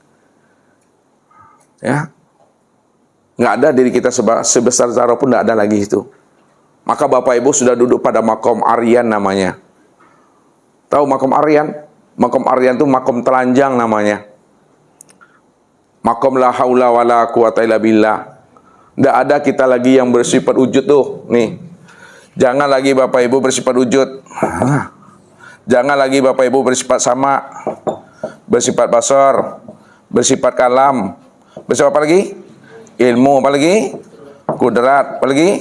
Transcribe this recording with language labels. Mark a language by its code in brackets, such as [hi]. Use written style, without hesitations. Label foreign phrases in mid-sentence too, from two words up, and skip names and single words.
[id] Ya, nggak ada diri kita sebesar zarah pun nggak ada lagi itu. Maka Bapak Ibu sudah duduk pada makom Aryan namanya. Tahu makom Aryan? Makom Aryan itu makom telanjang namanya. [ar] Makom لا حول ولا قوة إلا بالله. [id] Nggak ada kita lagi yang bersifat wujud tuh. Nih. Jangan lagi Bapak Ibu bersifat wujud. Jangan lagi Bapak Ibu bersifat sama, bersifat basar, bersifat kalam, bersifat apa lagi? Ilmu, apa lagi? Kudrat, apa lagi?